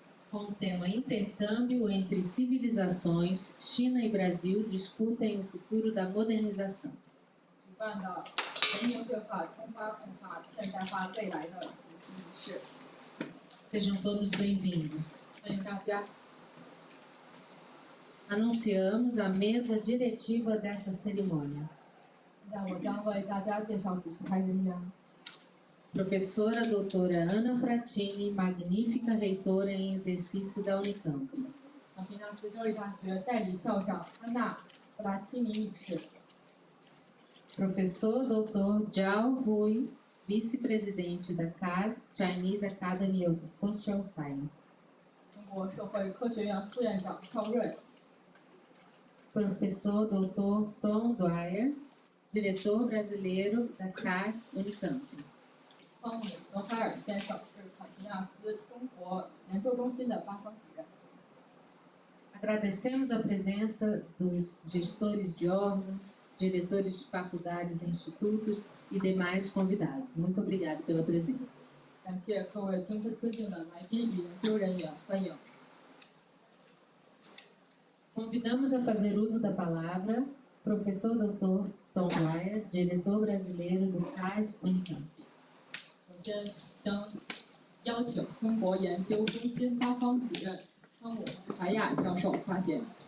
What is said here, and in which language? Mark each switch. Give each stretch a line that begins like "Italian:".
Portuguese: com o tema Intercâmbio entre Civilizações, China e Brasil discutem o futuro da modernização.
Chinese: 举办的文明对话、中巴共话、现代化未来的主题仪式，
Portuguese: Sejam todos bem-vindos.
Chinese: 欢迎大家。
Portuguese: Anunciamos a mesa diretiva dessa cerimônia.
Chinese: 现在我将为大家介绍主席台人员。
Portuguese: Professora doutora Ana Fratini, magnífica reitora em exercício da Unicamp.
Chinese: 坎皮纳斯州立大学代理校长安娜·弗拉提尼女士，
Portuguese: Professor doutor Zhao Hui, vice-presidente da CAS, Chinese Academy of Social Science.
Chinese: 中国社会科学院副院长赵瑞，
Portuguese: Professor doutor Tom Dwyer, diretor brasileiro da Cass-Unicamp.
Chinese: 汤姆·德海尔先生是坎皮纳斯中国研究中心的八方主任。
Portuguese: Agradecemos a presença dos gestores de órgãos, diretores de faculdades e institutos e demais convidados. Muito obrigado pela presença.
Chinese: 感谢各位尊敬的来宾与研究人员，欢迎。
Portuguese: Convidamos a fazer uso da palavra Professor Dr. Tom Dwyer, diretor brasileiro do Cass-Unicamp.
Chinese: 首先将邀请中国研究中心八方主任汤姆·海亚教授发言。